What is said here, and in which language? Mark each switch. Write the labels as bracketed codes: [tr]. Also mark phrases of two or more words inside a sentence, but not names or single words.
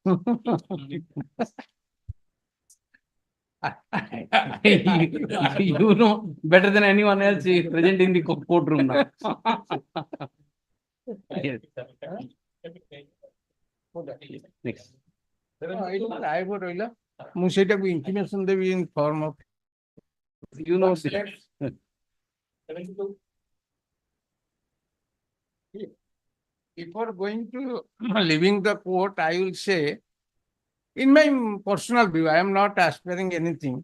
[en] You know better than anyone else present in the courtroom now. Yes. Next. [or] ମୁଁ ସେଇଟାକୁ intimation ଦେବି [en] in form of you know before going to leaving the court, I will say, in my personal view, I am not aspiring anything.